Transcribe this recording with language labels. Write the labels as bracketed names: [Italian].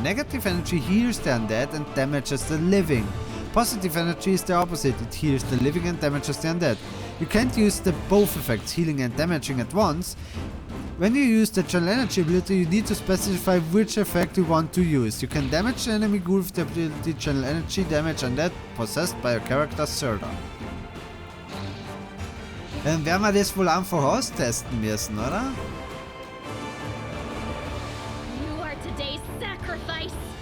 [English] Negative energy heals the undead and damages the living. Positive energy is the opposite, it heals the living and damages the undead. You can't use the both effects, healing and damaging at once. When you use the channel energy ability, you need to specify which effect you want to use. You can damage the enemy ghoul with the ability channel energy damage undead possessed by your character Sirda. [German] Dann werden wir das wohl einfach austesten müssen, oder? [English] You are today's sacrifice.